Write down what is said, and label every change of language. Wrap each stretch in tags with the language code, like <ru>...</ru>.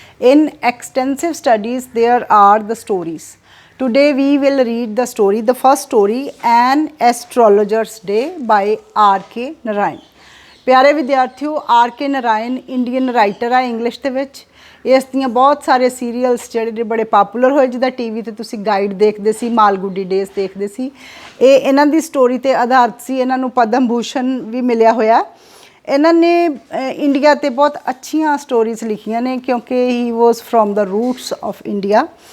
<en>In extensive studies there are the stories. Today we will read the story, the first story, An Astrologer's Day by R.K.</en> <hi>Narayan. प्यारे विद्यार्थियों, R.K.</hi> <pa>Narayan Indian writer है English ਦੇ ਵਿੱਚ। ਇਸ ਦੀਆਂ ਬਹੁਤ ਸਾਰੇ ਸੀਰੀਅਲਸ ਜਿਹੜੇ ਬੜੇ ਪਪੂਲਰ ਹੋਏ, ਜਿੱਦਾਂ ਟੀਵੀ ਤੇ ਤੁਸੀਂ ਗਾਈਡ ਦੇਖਦੇ ਸੀ, ਮਾਲਗੁੱਡੀ ਡੇਜ਼ ਦੇਖਦੇ ਸੀ। ਇਹ ਇਹਨਾਂ ਦੀ ਸਟੋਰੀ ਤੇ ਆਧਾਰਿਤ ਸੀ। ਇਹਨਾਂ ਨੂੰ ਪਦਮ ਭੂਸ਼ਣ ਵੀ ਮਿਲਿਆ ਹੋਇਆ। ਇਹਨਾਂ ਨੇ ਇੰਡੀਆ ਤੇ ਬਹੁਤ ਅੱਛੀਆਂ ਸਟੋਰੀਜ਼ ਲਿਖੀਆਂ ਨੇ ਕਿਉਂਕਿ</pa> <en>He was from the roots of India.</en>